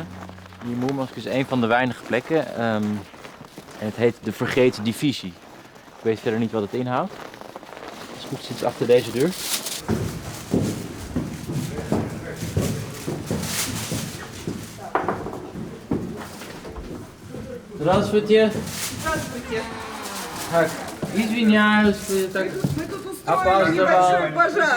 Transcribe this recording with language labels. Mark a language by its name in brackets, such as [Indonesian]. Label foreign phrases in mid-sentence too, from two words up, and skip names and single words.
[Dutch] Hier Moermansk is een van de weinige plekken. En het heet de Vergeten Divisie. Ik weet verder niet wat het inhoudt. Als het goed zit achter deze deur. [Russian] Здравствуйте. Здравствуйте. Так, извиняюсь, так Мы тут устроили опаздывал. небольшой пожар.